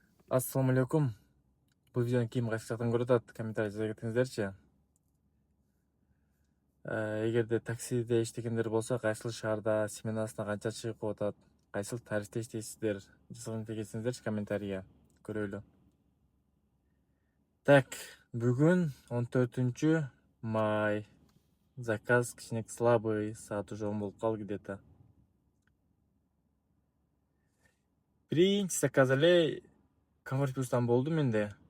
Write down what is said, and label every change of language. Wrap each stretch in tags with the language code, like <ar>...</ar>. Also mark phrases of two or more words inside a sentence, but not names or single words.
<ar>السلام عليكم.</ar> <kk>Бұл видеоны кім қайсы жақтан көріп жатады, комментарий жаза кетіңіздерші.</kk> <ky>Егерде таксиде иштегендер болса, қайсыл шаарда сменасына қанша шығып жатат, қайсыл тарифте иштейсиздер, жазган кетсеңіздерчи комментарийге көрөлү. Так, бүгүн 14 май. Заказ кичине слабый, саат уже 10 болуп калды где-то. Биринчи заказ эле Comfort Plus'тан болду менде.</ky>